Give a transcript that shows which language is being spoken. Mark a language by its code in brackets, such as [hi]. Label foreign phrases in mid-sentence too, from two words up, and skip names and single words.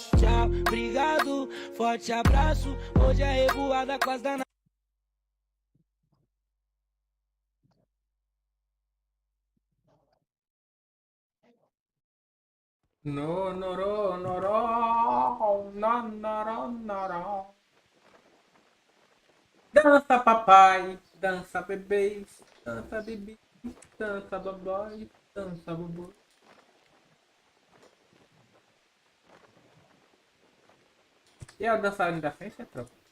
[pt] Tchau, obrigado, forte abraço. Hoje é revoada com as danadas. No, noro, noro, no, noro, noro. Dança papai, dança bebês, dança bebês, dança babói, dança bobô. E é o dançarino da frente, é tropa?